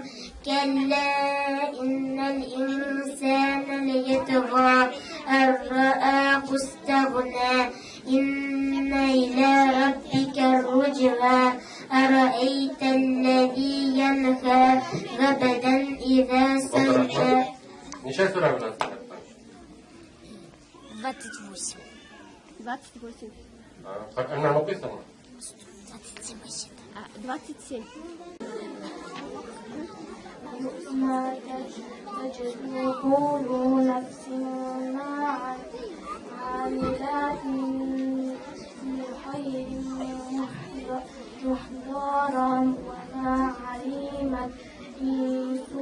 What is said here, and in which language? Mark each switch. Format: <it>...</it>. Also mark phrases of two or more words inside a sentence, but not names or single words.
<ar>كلا إن الإنسان ليطغى أن رآه استغنى. إن إلى ربك الرجعى. أرأيت الذي ينهى عبدا إذا صلى.</ar> <ru>Нечай сюда у нас. 28. 28. Она написана? 27. 27.</ru> <ar>ما تجد كل نفس ما عملت من خير محضرا وما علمت من</ar>